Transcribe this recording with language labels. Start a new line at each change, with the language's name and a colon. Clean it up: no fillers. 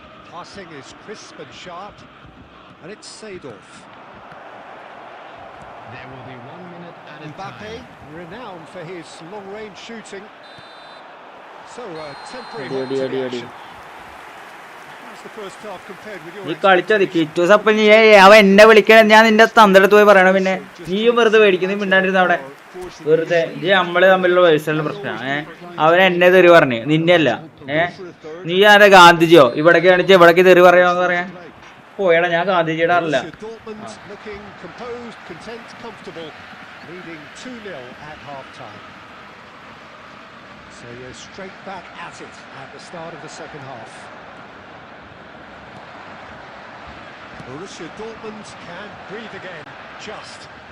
English: Passing is crisp and sharp, and it's Seedorf. There will be 1 minute at a Mbappe, time. renowned for his long-range shooting. So temporary halt to the action. That's the first half compared with your
Malayalam: നീ കളിച്ചത് കിറ്റൂസ്. അപ്പൊ നീ അവൻ എന്നെ വിളിക്കണ, ഞാൻ നിന്റെ തന്തടുത്ത് പോയി പറയണം. പിന്നെ നീയും വെറുതെ മേടിക്കും, നീ മിണ്ടാണ്ടിരുന്ന അവിടെ വെറുതെ. നീ നമ്മള് തമ്മിലുള്ള പേഴ്സണൽ പ്രശ്നമാണ്. അവൻ എന്നെ തെറി പറഞ്ഞു, നിന്നെ അല്ല. നീ ആരെ ഗാന്ധിജിയോ? ഇവിടേക്ക് കാണിച്ച് ഇവിടേക്ക് തെറി പറയാന്ന് പറയാൻ പോയടാ. ഞാൻ ഗാന്ധിജിയുടെ അറിയില്ല.
English: looking composed, content, comfortable, leading 2-0 at half-time. So you're straight back at it at the start of the second half. Borussia Dortmund can breathe again. Just.